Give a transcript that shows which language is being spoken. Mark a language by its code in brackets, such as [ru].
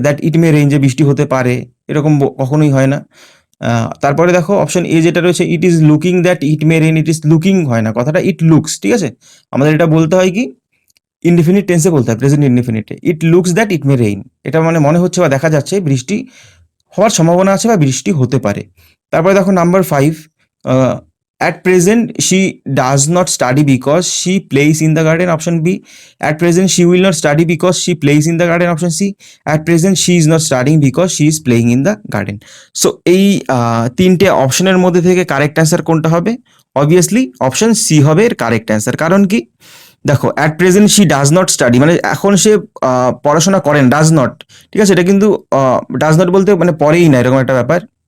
[bn] That it may rain যে বৃষ্টি হতে পারে, এরকম কখনোই হয় না। তারপরে দেখো অপশন এ যেটা রয়েছে, [en] it is looking that it may rain, [bn] it is looking হয় না, কথাটা ইট লুকস, ঠিক আছে। আমাদের এটা বলতে হয় কি, ইনডিফিনিট টেন্সে বলতে হয়, present ইনডিফিনিটে। [en] it looks that it may rain, [bn] এটা মানে মনে হচ্ছে বা দেখা যাচ্ছে বৃষ্টি হওয়ার সম্ভাবনা আছে বা বৃষ্টি হতে পারে। তারপরে দেখো number 5, [en] at present she does not study because she plays in the garden, option B. At present she will not study because she plays in the garden, option C. At present she is not studying because she is playing in the garden. [bn] So এই তিনটে অপশনের মধ্যে থেকে correct answer কোনটা হবে? Obviously option C হবে এর correct answer. কারণ কি, দেখো [en] at present she does not study, [bn] মানে এখন সে পড়াশোনা করেন, ডাজ নট, ঠিক আছে, এটা কিন্তু ডাজ নট বলতে মানে পড়েই না এরকম একটা ব্যাপার।